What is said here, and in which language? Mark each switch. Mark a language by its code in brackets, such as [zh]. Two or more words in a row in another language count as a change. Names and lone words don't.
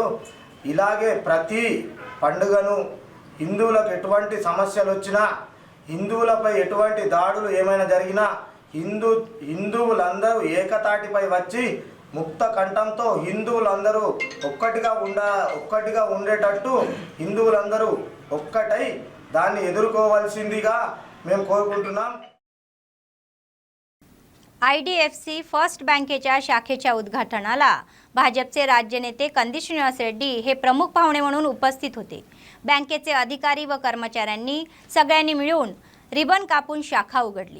[te] ఇలాగే ప్రతి పండుగను హిందువులకు ఎటువంటి సమస్యలు వచ్చినా, హిందువులపై ఎటువంటి దాడులు ఏమైనా జరిగినా హిందువులందరూ ఏకతాటిపై వచ్చి ముక్త కంఠంతో హిందువులందరూ ఒక్కటిగా ఉండేటట్టు హిందువులందరూ ఒక్కటై దాన్ని ఎదుర్కోవాల్సిందిగా మేము కోరుకుంటున్నాం. [mr] IDFC फर्स्ट बँकेच्या शाखेच्या उद्घाटनाला भाजपचे राज्य नेते कंदी श्रीनिवास रेड्डी हे प्रमुख पाहुणे म्हणून उपस्थित होते. बँकेचे अधिकारी व कर्मचाऱ्यांनी सगळ्यांनी मिळून रिबन कापून शाखा उघडली.